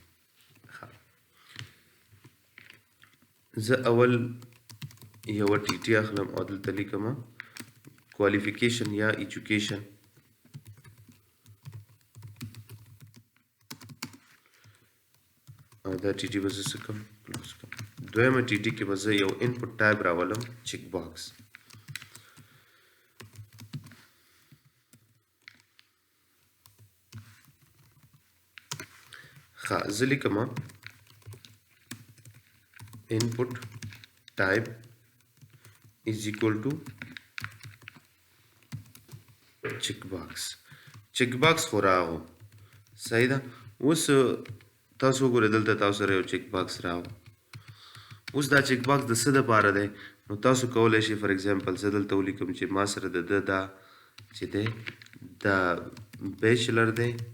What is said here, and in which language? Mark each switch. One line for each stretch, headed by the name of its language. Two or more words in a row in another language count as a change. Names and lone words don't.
Pashto: زه اول یوه ټیټي اخلم او دلته لیکم کوالیفیکیشن یا ایجوکیشن او دا ټیټي به زه څه کوم کلوز کوم دویمه ټیټي کې به زه یو
English: input type
Pashto: راولم
English: check box
Pashto: ښه زه لیکم
English: input type is equal to check box
Pashto: خو راغو صحیح ده اوس تاسو وګورئ دلته تاسو سره یو
English: check box
Pashto: راغو اوس دا
English: check box
Pashto: د څه دپاره دی نو تاسو کولی شئ
English: for example
Pashto: زه دلته ولیکم چې ما سره د ده دا چې دی دا بیچلر دی